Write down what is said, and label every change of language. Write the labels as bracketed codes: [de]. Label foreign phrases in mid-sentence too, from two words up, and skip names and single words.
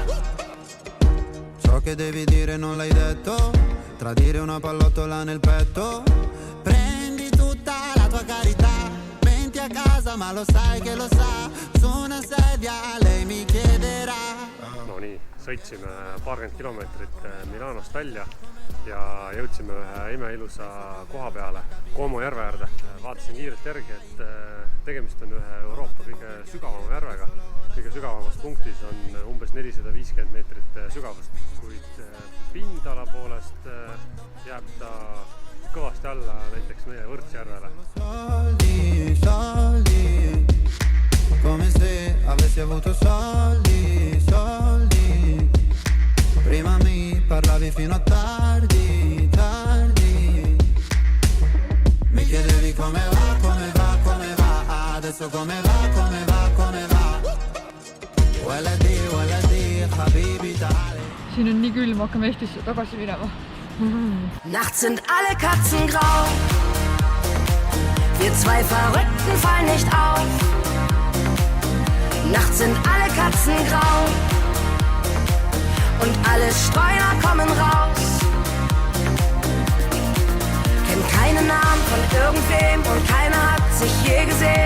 [it] Ciò che devi dire non l'hai detto, tradire una pallottola nel petto. Prendi tutta la tua carità, menti a casa ma lo sai che lo sa, su una sedia lei mi chiederà. [et] No nii, sõitsime paarkümmend kilomeetrit Milanost välja ja jõudsime ühe imeilusa koha peale, Como järve äärde. Vaatasin kiirelt järgi, et tegemist on ühe Euroopa kõige sügavama järvega. Kõige sügavamas punktis on umbes 450 meetrit sügavust, kuid pindala poolest jääb ta kõvasti alla näiteks meie Võrtsjärvele. [it] Come se avessi avuto soldi, soldi. Prima mi parlavi fino a tardi, tardi. Mi chiedevi come va, come va, come va. Adesso come va, come va, come va. [ar] ولدي، حبيبي تعالي. [et] Siin on nii külm, hakkame Eestisse tagasi minema. [de] Nachts sind alle Katzen grau. Wir zwei Verrückten fallen nicht auf. Nachts sind alle Katzen grau. Und alle Streuner kommen raus. Kennt keinen Namen von irgendwem und keiner hat sich je gesehen.